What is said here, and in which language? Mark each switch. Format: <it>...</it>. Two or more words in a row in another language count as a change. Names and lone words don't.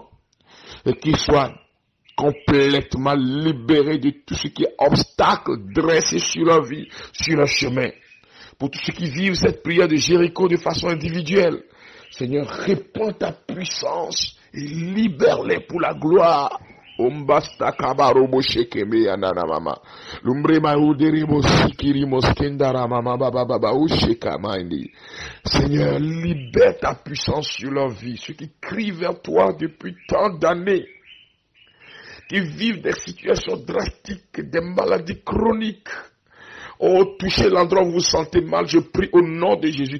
<fr>Et qu'ils soient complètement libérés de tout ce qui est obstacle dressé sur leur vie, sur leur chemin. Pour tous ceux qui vivent cette prière de Jéricho de façon individuelle, Seigneur, répands ta puissance et libère-les pour la gloire. Ombasta kabarobo shekeme yanana mama. Lumbre mauderi sikiri moskendara mama baba baba ushekamaindi. Seigneur, libère ta puissance sur leur vie. Ceux qui crient vers toi depuis tant d'années, qui vivent des situations drastiques, des maladies chroniques. Oh, touchez l'endroit où vous vous sentez mal, je prie au nom de Jésus.</fr>